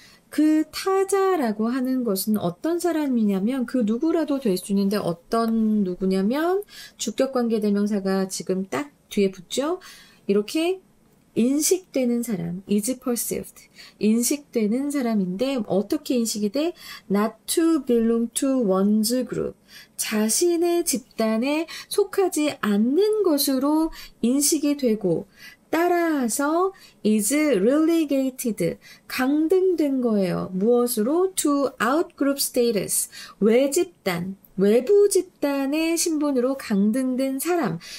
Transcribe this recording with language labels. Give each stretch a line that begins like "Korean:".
Korean: 그 타자라고 하는 것은 어떤 사람이냐면 그 누구라도 될 수 있는데 어떤 누구냐면 주격관계대명사가 지금 딱 뒤에 붙죠. 이렇게 인식되는 사람,
English: is perceived.
Korean: 인식되는 사람인데 어떻게 인식이 돼?
English: Not to belong to one's group.
Korean: 자신의 집단에 속하지 않는 것으로 인식이 되고 따라서
English: is relegated,
Korean: 강등된 거예요. 무엇으로?
English: To outgroup status,
Korean: 외집단, 외부 집단의 신분으로 강등된 사람.